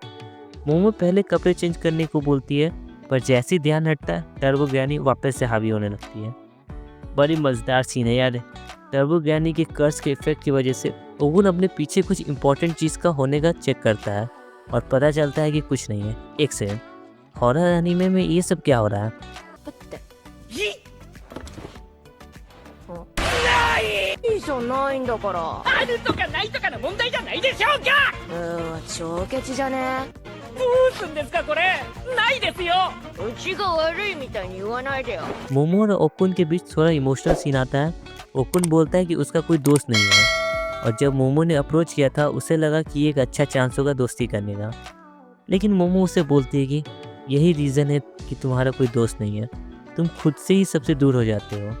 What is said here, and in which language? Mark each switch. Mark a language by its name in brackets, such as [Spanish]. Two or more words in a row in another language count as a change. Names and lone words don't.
[Hindi] मोमो पहले कपड़े चेंज करने को बोलती है, पर जैसे ही ध्यान हटता है, टर्बो ग्रैनी वापस से हावी होने लगती है। बड़ी मज़ेदार सीन है यार। टर्बो ग्रैनी के कर्स के इफेक्ट की वजह से ओकुन अपने पीछे कुछ इंपॉर्टेंट चीज़ का होने का चेक करता है और पता चलता है कि कुछ नहीं है। एक सेकंड, [English] horror anime [Hindi] में ये सब क्या हो रहा है? [Japanese] いいじゃないんだから。あるとかないとかの問題じゃないでしょうか。超ケチじゃね。どうすんですかこれ。ないですよ。うちが悪いみたいに言わないでよ。 [Hindi] मोमो और ओकुन के बीच थोड़ा इमोशनल सीन आता है। ओकुन बोलता है कि उसका कोई दोस्त नहीं है और जब मोमो ने अप्रोच किया था, उसे लगा कि ये एक अच्छा चांस होगा दोस्ती करने का, लेकिन मोमो उसे बोलती है कि यही रीज़न है कि तुम्हारा कोई दोस्त नहीं है, तुम खुद से ही सबसे दूर हो जाते हो।